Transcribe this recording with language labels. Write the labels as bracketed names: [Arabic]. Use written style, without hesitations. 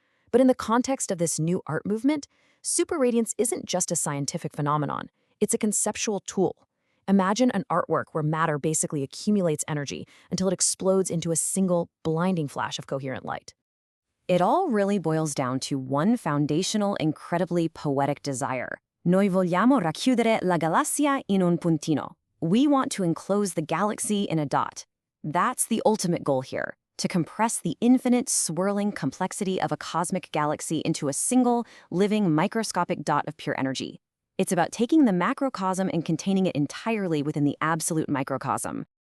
[English] But in the context of this new art movement, superradiance isn't just a scientific phenomenon, it's a conceptual tool. Imagine an artwork where matter basically accumulates energy until it explodes into a single, blinding flash of coherent light. It all really boils down to one foundational, incredibly poetic desire. [Italian] Noi vogliamo racchiudere la galassia in un puntino. [English] We want to enclose the galaxy in a dot. That's the ultimate goal here, to compress the infinite, swirling complexity of a cosmic galaxy into a single, living, microscopic dot of pure energy. It's about taking the macrocosm and containing it entirely within the absolute microcosm.